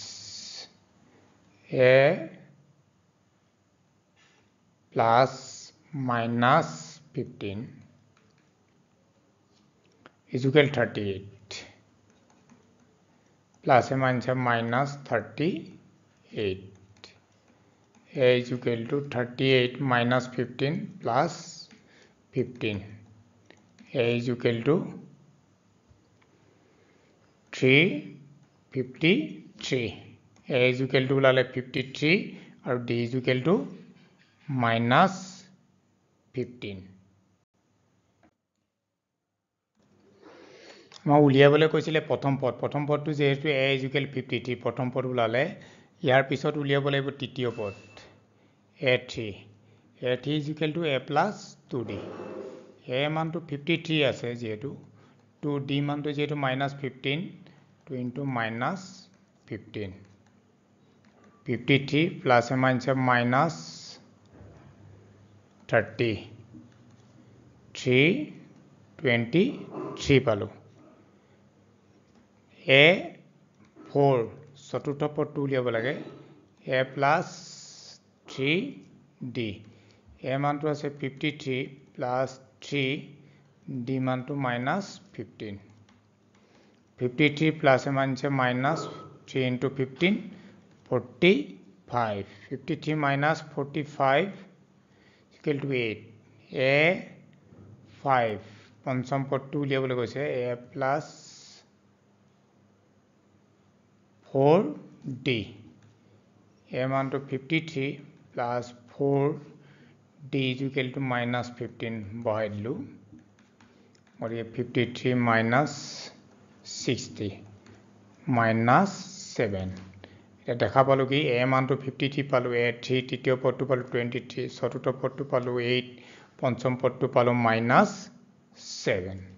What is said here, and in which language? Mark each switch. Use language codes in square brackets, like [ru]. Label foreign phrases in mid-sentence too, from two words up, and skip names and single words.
[en] a plus minus 15 is equal 38 plus a minus 38 a is equal to 38 minus 15 plus 15 a is equal to 353 a is equal to ওলালে 53 আৰু d is equal to minus 15 [as] মই উলিয়াবলৈ কৈছিলে প্ৰথম পদটো যেহেতু [en] a is equal 53 [as] প্ৰথম পদ ওলালে ইয়াৰ পিছত উলিয়াব লাগিব তৃতীয় পদ [en] a3 is equal to a plus 2d [as] a মানটো 53 আছে যেহেতু 2d মানটো যেহেতু minus 15 [en] 2 into minus 15 53 plus a minus 30 [as] 323 পালো a 4 চতুৰ্থ পদটো উলিয়াব লাগে [en] a plus 3d [as] a মানটো আছে 53 plus 3 d মানটো minus 15 [en] 53 plus a minus 3 into 15 45 53 minus 45 equal to 8 a 5 [as] পঞ্চম পদটো উলিয়াবলৈ কৈছে [en] a plus [as] 4d a মানটো [en] 53 plus 4d is equal to minus 15 [as] বহাই দিলো গতিকে [en] 53 minus 60 minus 7 [as] এটা দেখা পালো কি a মানটো 53 পালো a3 তৃতীয় পদটো পালো 23 চতুৰ্থ পদটো পালো 8 পঞ্চম পদটো পালো minus 7